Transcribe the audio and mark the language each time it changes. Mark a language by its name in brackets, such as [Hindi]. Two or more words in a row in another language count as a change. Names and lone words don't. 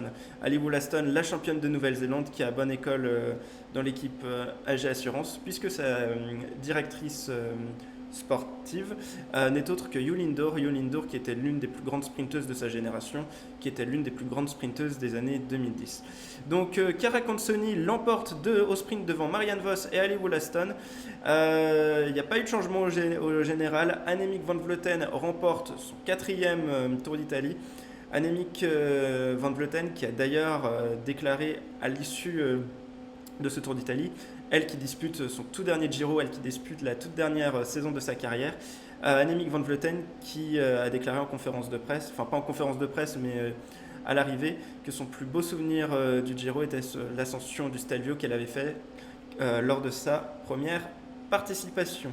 [French] Ali Wollaston, la championne de Nouvelle-Zélande, qui a bonne école dans l'équipe AG Assurance, puisque sa directrice sportive n'est autre que Yulindur qui était l'une des plus grandes sprinteuses de sa génération, qui était l'une des plus grandes sprinteuses des années 2010. Donc Chiara Consoni l'emporte au sprint devant Marianne Vos et Ali Wollaston. Il n'y a pas eu de changement au général. Annemiek van Vleuten remporte son 4e Tour d'Italie. Annemiek van Vleuten qui a d'ailleurs déclaré à l'issue de ce Tour d'Italie, elle qui dispute son tout dernier Giro, elle qui dispute la toute dernière saison de sa carrière, Annemiek van Vleuten qui a déclaré en conférence de presse, enfin pas en conférence de presse mais à l'arrivée, que son plus beau souvenir du Giro était l'ascension du Stelvio qu'elle avait fait lors de sa première participation.